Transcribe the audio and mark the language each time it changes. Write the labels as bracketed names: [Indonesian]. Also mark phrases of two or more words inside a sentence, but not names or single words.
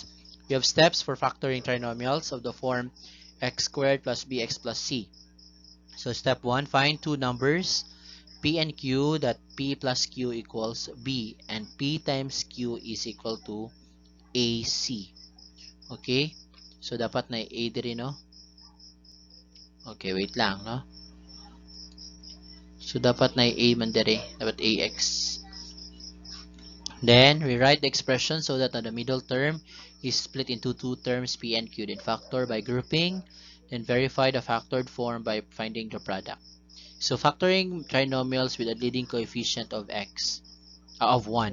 [English] We have steps for factoring trinomials of the form x squared plus bx plus c. So step 1, find two numbers p and q that p plus q equals b and p times q is equal to ac. [Hiligaynon] Okay? So dapat na a diri, no? Okay, wait lang, no? So dapat na a man diri, dapat ax. [English] Then rewrite the expression so that the middle term is split into two terms p and q. Then factor by grouping, then verify the factored form by finding the product. So factoring trinomials with a leading coefficient of x of 1.